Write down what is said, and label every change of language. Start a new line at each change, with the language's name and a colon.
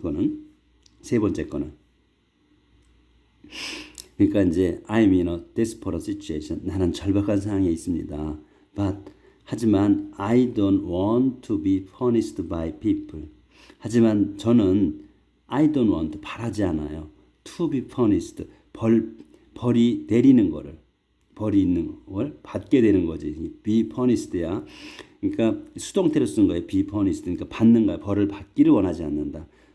Korean: 그거는 세 번째 거는 그러니까 이제
English: I'm in a desperate situation.
Korean: 나는 절박한 상황에 있습니다. 하지만
English: I don't want to be punished by people.
Korean: 하지만 저는
English: I don't want
Korean: 바라지 않아요.
English: To be punished
Korean: 벌이 내리는 거를 벌이 있는 걸 받게 되는 거지.
English: Be punished야.
Korean: 그러니까 수동태로 쓴 거예요.
English: Be punished.
Korean: 그러니까 받는 거야. 벌을 받기를 원하지 않는다.